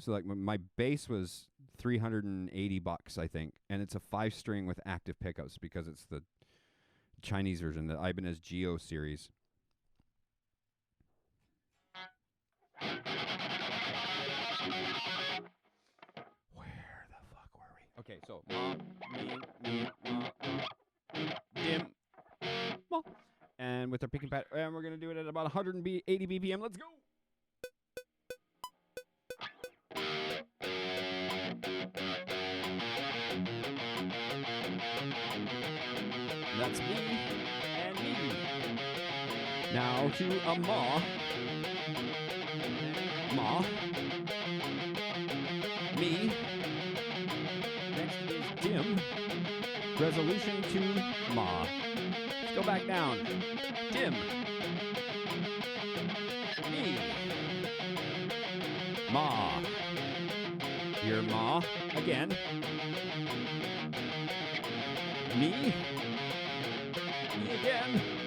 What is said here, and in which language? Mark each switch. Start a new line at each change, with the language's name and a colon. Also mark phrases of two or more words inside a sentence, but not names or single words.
English: So like my bass was $380, I think, and it's a 5-string with active pickups because it's the Chinese version, the Ibanez Geo series. Okay, so ma, me, ma, dim, ma. And with our picking pattern, and we're going to do it at about 180 BPM. Let's go. That's me and me. Now to a ma. Ma. Me. Dim, resolution to ma. Let's go back down. Dim, me, ma. Your ma again. Me again.